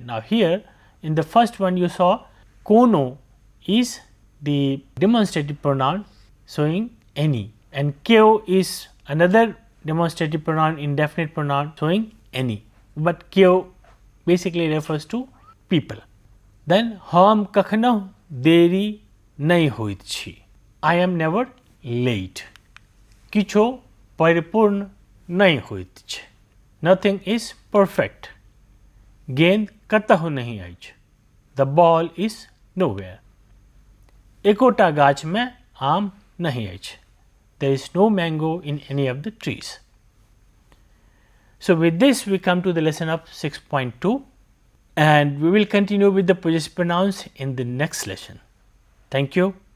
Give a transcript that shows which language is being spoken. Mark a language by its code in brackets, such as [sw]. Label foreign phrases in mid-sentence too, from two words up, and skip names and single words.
[en] Now, here in the first one you saw kono is the demonstrative pronoun showing any, and kyo is another demonstrative pronoun, indefinite pronoun showing any, but kyo basically refers to people. [mai] Then हम कखनो देरी नहीं होइत छी. [en] I am never late. [mai] किछो परिपूर्ण नहीं होइत छै. [en] Nothing is perfect. [mai] गेंद कतहु नहीं अछि. [en] The ball is nowhere. [mai] एकोटा गाछ में आम नहीं अछि. [en] There is no mango in any of the trees. So, with this we come to the lesson of 6.2, and we will continue with the possessive pronouns in the next lesson. Thank you.